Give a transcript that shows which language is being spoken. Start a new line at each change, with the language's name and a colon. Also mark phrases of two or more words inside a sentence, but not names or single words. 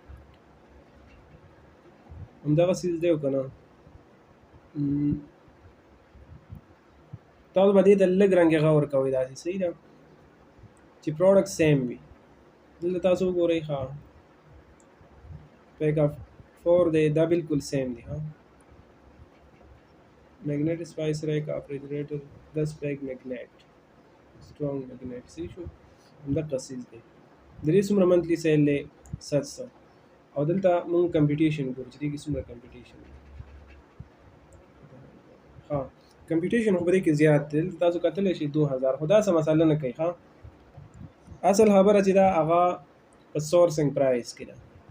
Pashto: همدغه سیز دی که نه. تاسو به دې ته لږ رنګ غور کوئ داسې. صحیح ده چې
English: product same
Pashto: وي. دلته تاسو وګورئ. ها
English: pack of
Pashto: 4 دی، دا بالکل سیم دی.
English: ها magnetic spice rack of refrigerator 10 pack magnet strong magnet.
Pashto: صحیح شو. همدغه سیز دی. د دې څومره
English: monthly sale
Pashto: دی 700. او دلته مونږ کمپټیشن ګورو چې دې کې څومره کمپټیشن دی. ها کمپټیشن خو به دې کې زیات دی. تاسو کتلی شئ 2000. خو داسې مسله نه کوي. ها اصل خبره چې دا هغه په
English: sourcing price
Pashto: کې ده.